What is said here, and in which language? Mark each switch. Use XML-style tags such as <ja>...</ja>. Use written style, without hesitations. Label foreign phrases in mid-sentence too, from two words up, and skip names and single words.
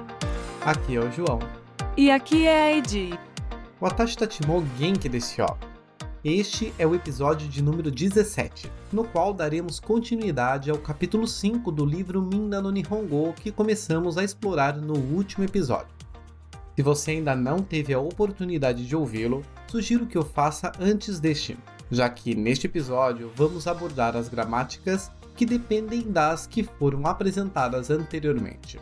<pt>Aqui é o João. E aqui é a Edi.</pt> <ja>私たちも元気ですよ.</ja> <pt>Este é o episódio de número 17, no qual daremos continuidade ao capítulo 5 do livro Minna no Nihongo que começamos a explorar no último episódio. Se você ainda não teve a oportunidade de ouvi-lo, sugiro que o faça antes deste, já que neste episódio vamos abordar as gramáticas que dependem das que foram apresentadas anteriormente.</pt>